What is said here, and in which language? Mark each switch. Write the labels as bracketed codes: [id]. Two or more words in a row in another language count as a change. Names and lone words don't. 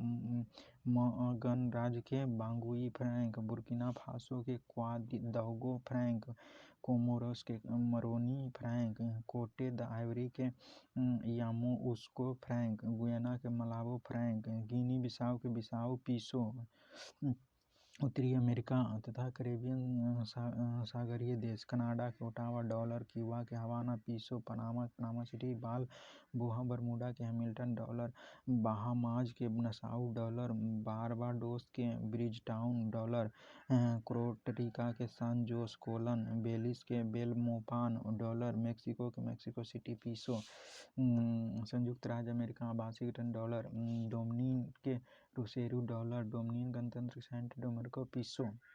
[hi] गणराज्य के बांगुई फ्रैंक, बुर्किना फासो के क्वादौगो फ्रैंक, कोमोरोस के मरोनी फ्रैंक, कोटे द आइवरी के यामोउस्को फ्रैंक, गुयाना के मलाबो फ्रैंक, गिनी बिसाऊ के बिसाऊ पीसो, उत्तरी अमेरिका तथा कैरेबियन सागरीय देश, कनाडा के ओटावा डॉलर, क्यूबा के हवाना पीसो, पनामा सिटी बाल बोहा, बरमूडा के हैमिल्टन डॉलर, बहामाज के नसाउ डॉलर, बारबाडोस के ब्रिजटाउन डॉलर, कोस्टारिका के सान जोस कोलन, बेलिस के बेलमोपान डॉलर, मेक्सिको के मेक्सिको सिटी पीसो, संयुक्त राज्य अमेरिका वाशिंगटन डॉलर, डोमिनिकन के रुसेरू डॉलर, डोमिनिकन गणतंत्र सेंट डोमिंगो पीसो,